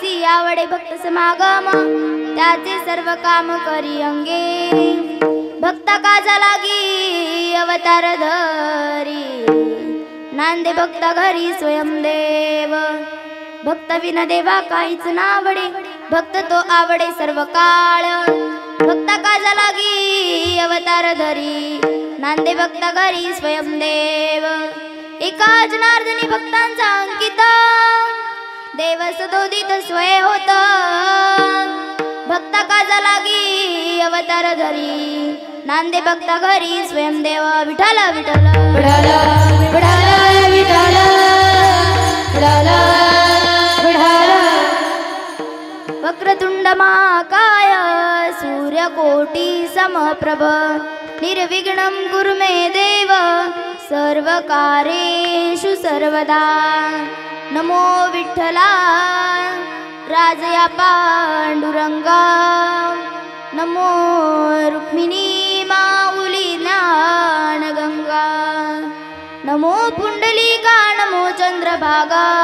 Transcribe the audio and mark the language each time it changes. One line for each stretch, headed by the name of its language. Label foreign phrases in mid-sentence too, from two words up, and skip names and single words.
Marathi: आवडे भक्त समागम त्याचे सर्व काम करी अंगे भक्ता काजा लागी अवतार धरी नांदे भक्ता घरी स्वयंदेव भक्त विना देवा काहीच नावडे भक्त तो आवडे सर्व काळ भक्ता काजा लागी अवतार धरी नांदे भक्ता घरी स्वयंदेव एका जनार्दनी भक्तांचा अंकित देव सदोदित स्वय होत भक्ता काजा लागी अवतार धरी नांदे भक्ता घरी स्वयंदेव विठ्ठल विठ्ठल विठ्ठल विठ्ठल विठ्ठल विठ्ठल विठ्ठल
Sanskrit: वक्रतुंड महाकाय सूर्यकोटी समप्रभ निर्विघ्नं कुरु मे देव सर्वकार्येषु सर्वदा
Marathi: नमो विठ्ठला राजया पांडुरंगा नमो रुक्मिणी माऊली ज्ञानगंगा नमो पुंडलिका नमो चंद्रभागा